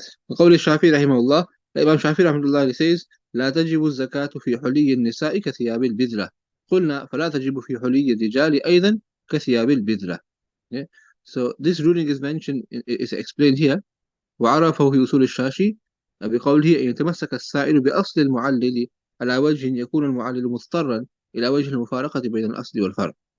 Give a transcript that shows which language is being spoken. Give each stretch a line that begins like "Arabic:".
Arabic: وقول الشافعي رحمه الله,
English: the Imam Shafi
Arabic: رحمه الله says, لا تجب الزكاة في حلي النساء كثياب البذرة. قلنا فلا تجب في حلي الرجال أيضا كثياب البذرة.
English: Yeah? So this ruling is mentioned, is explained here.
Arabic: وعرفه في أصول الشاشي بقوله أن يتمسك السائل بأصل المعلل على وجه يكون المعلل مضطرا إلى وجه المفارقة بين الأصل والفرع.